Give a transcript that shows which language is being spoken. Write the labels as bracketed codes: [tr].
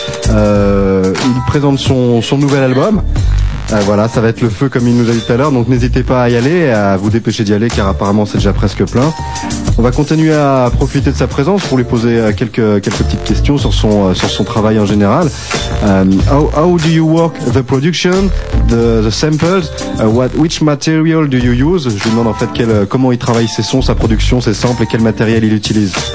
[fr] Il présente son nouvel album. Voilà, ça va être le feu comme il nous a dit tout à l'heure. Donc n'hésitez pas à y aller, à vous dépêcher d'y aller car apparemment c'est déjà presque plein. On va continuer à profiter de sa présence pour lui poser quelques petites questions sur son travail en général. [en] How do you work the production, the samples, which material do you use? [fr] Je lui demande en fait comment il travaille ses sons, sa production, ses samples et quel matériel il utilise.